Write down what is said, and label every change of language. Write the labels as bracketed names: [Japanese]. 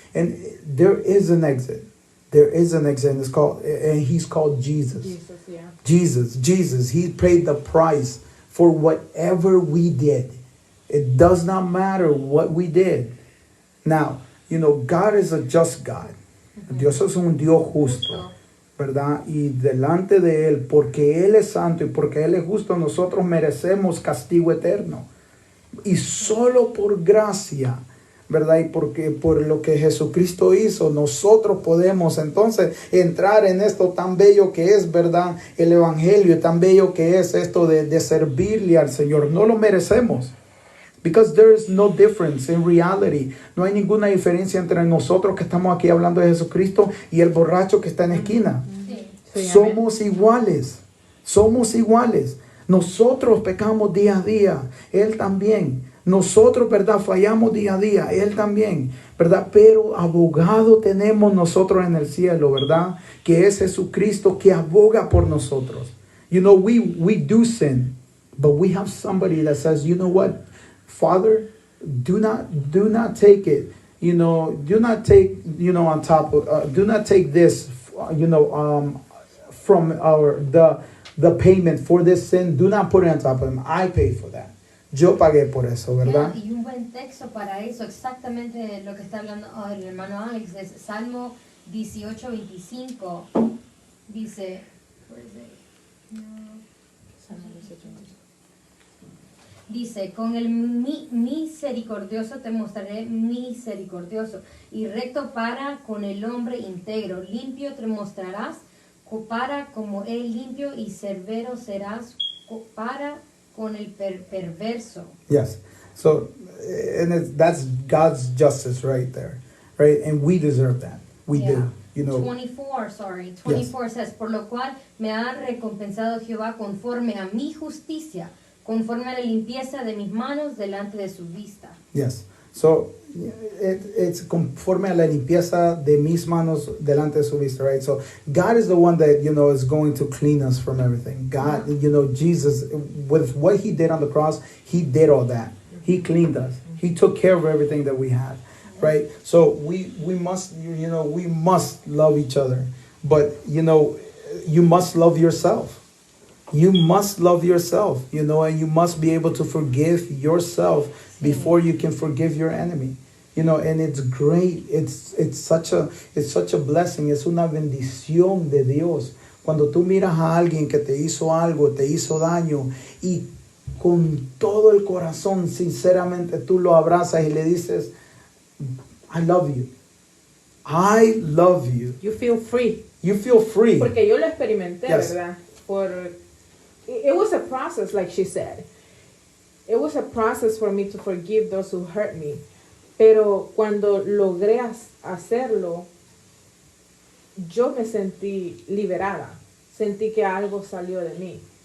[English] And there is an exit. There is an exit, and he's called Jesus. Jesus, yeah. Jesus. He paid the price for whatever we did. It does not matter what we did. Now, you know, God is a just God. [Spanish] Dios es un Dios justo, ¿verdad? Y delante de Él, porque Él es santo y porque Él es justo, nosotros merecemos castigo eterno. Y solo por gracia, ¿verdad? Y porque por lo que Jesucristo hizo, nosotros podemos entonces entrar en esto tan bello que es, ¿verdad? El Evangelio, tan bello que es esto de servirle al Señor. No lo merecemos. [English] Because there is no difference in reality. [Spanish] No hay ninguna diferencia entre nosotros que estamos aquí hablando de Jesucristo y el borracho que está en la esquina. Sí, Somos iguales. Somos iguales. Nosotros pecamos día a día. Él también. Nosotros, ¿verdad? Fallamos día a día. Él también, ¿verdad? Pero abogado tenemos nosotros en el cielo, ¿verdad? Que es Jesucristo que aboga por nosotros. [English] You know, we do sin. But we have somebody that says, you know what? Father, do not take it, you know, do not take, you know, on top of, do not take this, you know, from the payment for this sin. Do not put it on top of him. I paid for that. [Spanish] Yo pagué por eso, ¿verdad? Yeah, y un buen texto para eso, exactamente lo que está hablando el hermano Alex, es Salmo 18:25. Dice, [English] where is it? [Spanish] No. Salmo 18:25. Dice, con el misericordioso te mostraré misericordioso y recto para con el hombre íntegro. Limpio te mostrarás para como él limpio y severo serás para con el perverso. [English] Yes. So, and that's God's justice right there, right? And we deserve that. We do. You know. 24 says, [Spanish] por lo cual me ha recompensado Jehová conforme a mi justicia, conforme a la limpieza de mis manos delante de su vista. [English] Yes. So it's [Spanish] conforme a la limpieza de mis manos delante de su vista, right? [English] So God is the one that, you know, is going to clean us from everything. God, you know, Jesus, with what he did on the cross, he did all that. He cleaned us. He took care of everything that we had, right? So we must, you know, we must love each other. But, you know, you must love yourself. You must love yourself, you know, and you must be able to forgive yourself before you can forgive your enemy. You know, and it's great. It's such a blessing. [Spanish] Es una bendición de Dios. Cuando tú miras a alguien que te hizo algo, te hizo daño, y con todo el corazón, sinceramente, tú lo abrazas y le dices, [English] I love you. I love you. You feel free. You feel free. [Spanish] Porque yo lo experimenté, [English] Yes. [Spanish] ¿verdad? [English] It was a process, like she said. It was a process for me to forgive those who hurt me. [Spanish] Pero cuando logré hacerlo, yo me sentí liberada. Sentí que algo salió de mí.